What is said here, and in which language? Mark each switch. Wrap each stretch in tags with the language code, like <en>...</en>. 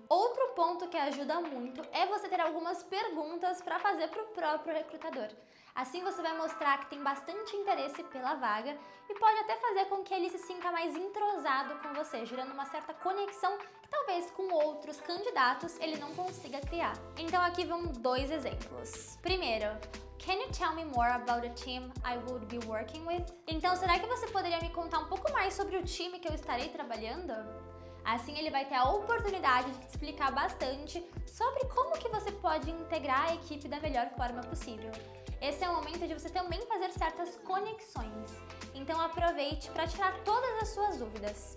<pt>Outro ponto que ajuda muito é você ter algumas perguntas para fazer para o próprio recrutador. Assim você vai mostrar que tem bastante interesse pela vaga e pode até fazer com que ele se sinta mais entrosado com você, gerando uma certa conexão que talvez com outros candidatos ele não consiga criar. Então aqui vão dois exemplos. Primeiro,</pt> <en>can you tell me more about the team I would be working with?</en> <pt>Então, será que você poderia me contar um pouco mais sobre o time que eu estarei trabalhando? Assim, ele vai ter a oportunidade de te explicar bastante sobre como que você pode integrar a equipe da melhor forma possível. Esse é o momento de você também fazer certas conexões. Então, aproveite para tirar todas as suas dúvidas.</pt>